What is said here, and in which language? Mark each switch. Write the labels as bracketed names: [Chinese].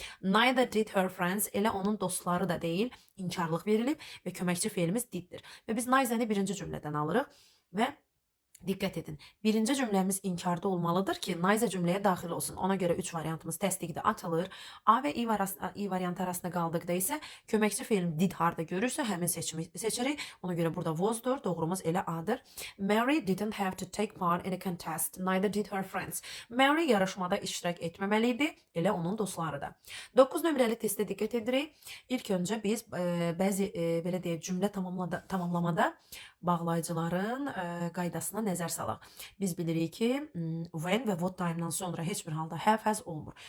[English] Neither did her friends, [Azerbaijani] elə onun dostları da deyil, inkarlıq verilib və köməkçi feilimiz diddir. Və biz neither'ni birinci cümlədən alırıq və Diqqət edin. Birinci cümləmiz inkarda olmalıdır ki, nice cümləyə daxil olsun. Ona görə 3 variantımız təsdiqdə atılır. A və I variantı arasında qaldıqda isə köməkçi fe'l did harda görürsə həmin seçimi seçirik. Ona görə burada was'dur. Doğrumuz elə A'dır. [English] Mary didn't have to take part in a contest. Neither did her friends. [Azerbaijani] Mary yarışmada iştirak etməməli idi. Elə onun dostları da. 9 nömrəli testə diqqət edirik. İlk öncə biz bəzi belə deyək cümlə tamamlamada bağlayıcıların qaydasına nəzər salaq. Biz bilirik ki, when və [English] what time- [Azerbaijani] dan sonra heç bir halda have has olmur.